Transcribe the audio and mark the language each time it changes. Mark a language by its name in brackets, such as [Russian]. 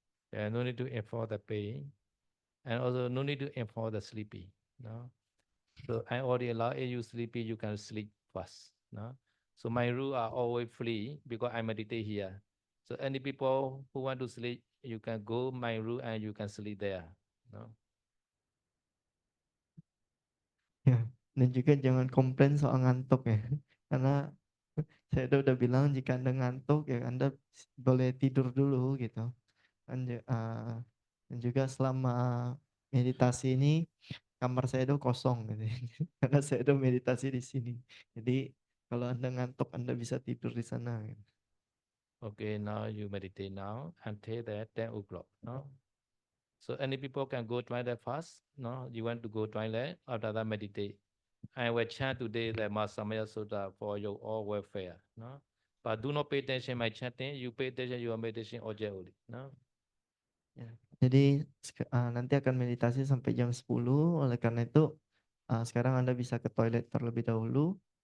[English] Yeah, no need to enforce the pain, and also no need to enforce the sleepy. No, so I already allow you sleepy, you can sleep fast. No, so my room are always free because I meditate here. So any people who want to sleep, you can go my room and you can sleep there. No. [Indonesian] Ya, dan juga jangan komplain soal ngantuk ya. Karena saya udah bilang jika Anda ngantuk ya Anda boleh tidur dulu gitu. Dan juga selama meditasi ini kamar saya itu kosong gitu. Karena saya udah meditasi di sini. Jadi kalau Anda ngantuk Anda bisa tidur di sana gitu. [English] Okay, now you meditate now until that 10 o'clock. No. So any people can go toilet first. No, you want to go toilet after that meditate. I will chant today the Masamaya Sutta for your all welfare. No, but do not pay attention my chanting. You pay attention your meditation object only. No. [Indonesian] Ya. Jadi nanti akan meditasi sampai jam 10. Oleh karena itu sekarang Anda bisa ke toilet terlebih dahulu.